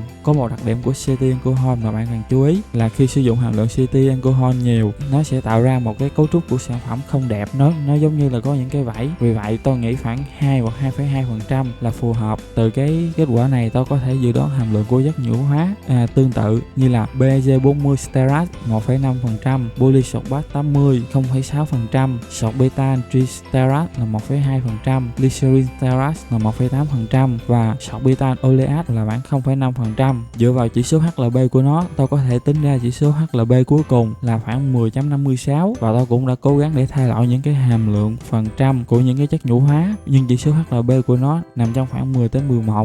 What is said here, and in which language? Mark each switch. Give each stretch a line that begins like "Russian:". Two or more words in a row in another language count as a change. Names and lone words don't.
Vietnamese: Có một đặc điểm của cetyl alcohol mà bạn cần chú ý là khi sử dụng hàm lượng cetyl alcohol nhiều, nó sẽ tạo ra một cái cấu trúc của sản phẩm không đẹp, nó giống như là có những cái vảy. Vì vậy tôi nghĩ khoảng 2 hoặc 2,2% là phù hợp. Từ cái kết quả này tôi có thể dự đoán hàm lượng của chất nhũ hóa tương tự như là BG40 stearat 1,5%, polysorbat 80 0,6%, sorbitan tristerat là 1,2%, glycerin stearat là 1,8% và sorbitan oleat là khoảng 0,5%. Dựa vào chỉ số HLB của nó, tôi có thể tính ra chỉ số HLB cuối cùng là khoảng 10,56 và tôi cũng đã cố gắng để thay đổi những cái hàm lượng phần trăm của những cái chất nhũ hóa, nhưng chỉ số HLB của nó nằm trong khoảng 10 đến 11.